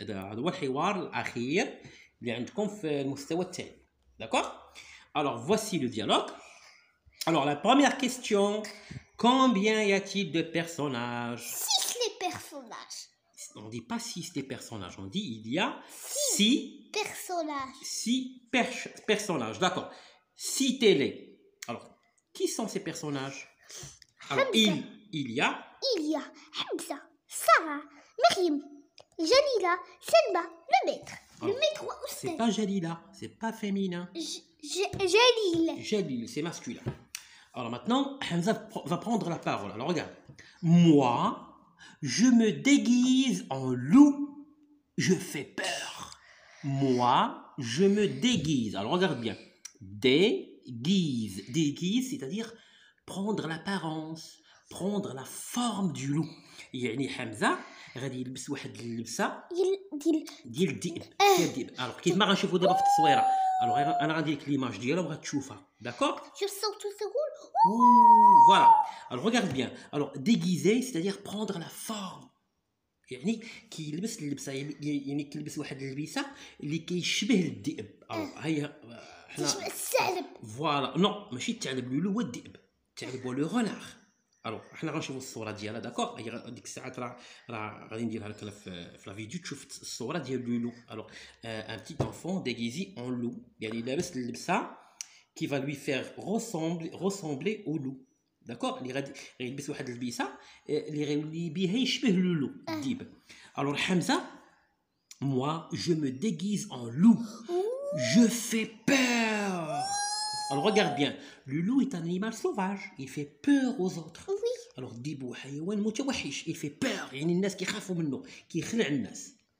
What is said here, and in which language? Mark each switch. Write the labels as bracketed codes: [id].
[ar] هذا هو الحوار الأخير اللي عندكم في المستوى الثاني. [fr] D'accord? Alors voici le dialogue. Alors la première question, combien y a-t-il de personnages? 6 les personnages. On ne dit pas 6 des personnages, on dit il y a 6 Personnages. personnages. D'accord. Citez-les. Alors, qui sont ces personnages? Alors, il y a Il y a Hamza, Sarah, Myriam, Jalila, Selma, le maître. Le Alors, maître c'est Oustad. pas Jalila, c'est pas féminin. Jalil. Jalil, c'est masculin. Alors maintenant, Hamza va prendre la parole. Alors regarde. Moi, je me déguise en loup. Je fais peur. Moi, je me déguise. Alors regarde bien. Déguise. Déguise, c'est-à-dire prendre l'apparence, prendre la forme du loup. [ar] يعني حمزة غادي يلبس واحد اللبسة ديال الذئب. alors كيف ما غنشوفوا دابا في التصويره. alors انا غندير لك ليماج ديالها وغتشوفها. [fr] d'accord? Je sens tout ce roule. Voilà. Alors regarde bien. Alors déguiser, c'est-à-dire prendre la forme. [ar] يعني كيلبس اللبسه يعني كيلبس واحد اللبسه اللي كيشبه الذئب. هي حنا تشبه الثعلب. فوالا نو ماشي الثعلب لولو هو الذئب. الثعلب هو لو غونار. الوغ حنا غنشوفوا الصوره ديالها. داكوغ هي ديك الساعات راه غادي نديرها لك في لا فيديو تشوف الصوره ديال لولو. [fr] الوغ ان بتي انفون déguisé en loup [ar] يعني لابس اللبسه [fr] qui va lui faire ressembler au loup. D'accord? [ar] اللي غادي يلبس واحد اللبسه اللي غيولي بها يشبه لولو الذئب. [fr] alors Hamza, moi je me déguise en loup. Je fais peur. Alors regarde bien, le loup est un animal sauvage, il fait peur aux autres. Oui. [ar] Alors الذئب هو حيوان متوحش, [fr] il fait peur, [ar] يعني الناس كيخافوا منه, كيخلع الناس.